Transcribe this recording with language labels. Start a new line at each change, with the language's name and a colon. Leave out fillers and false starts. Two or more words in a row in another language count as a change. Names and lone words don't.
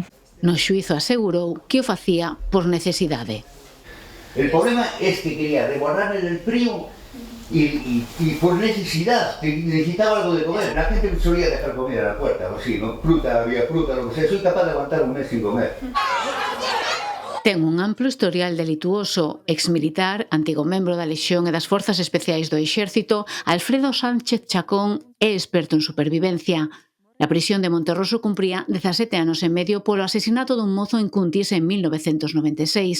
Galician: No xuízo asegurou que o facía por necesidade.
Spanish: El problema es que quería resguardar el frío y por necesidad, que necesitaba algo de comer. La gente solía dejar comida a la puerta, o así, ¿no? Fruta, había fruta, lo que sea. Soy capaz de aguantar un mes sin comer.
Galician: Ten un amplo historial delituoso. Exmilitar, antigo membro da Lexión e das Forzas Especiais do Exército, Alfredo Sánchez Chacón é experto en supervivencia. Na prisión de Monterroso cumpría 17 anos e medio polo asesinato dun mozo en Cuntis en 1996.